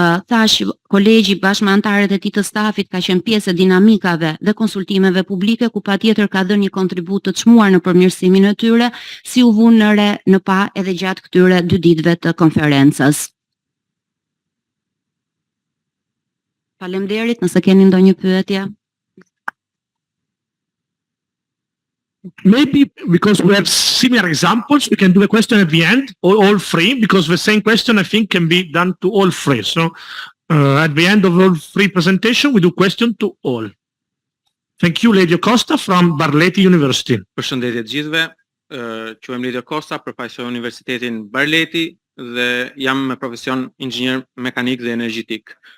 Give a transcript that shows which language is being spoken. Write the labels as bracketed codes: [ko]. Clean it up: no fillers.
[sq] Thash, kolegji bashkë me anëtarët e tij të stafit ka qenë pjesë e dinamikave dhe konsultimeve publike, ku patjetër ka dhënë një kontribut të çmuar në përmirësimin e tyre, si u vunë në re në pa edhe gjatë këtyre 2 ditëve të konferencës. Faleminderit, nëse keni ndonjë pyetje. [en] Maybe because we have similar examples, we can do a question at the end, or all three, because the same question I think can be done to all three. So at the end of all three presentation, we do question to all. Thank you, Lady Costa from Barleti University. [sq] Përshëndetje të gjithëve, quhem Lady Costa, përfaqësoj Universitetin Barleti dhe jam me profesion inxhinier mekanik dhe energjetik.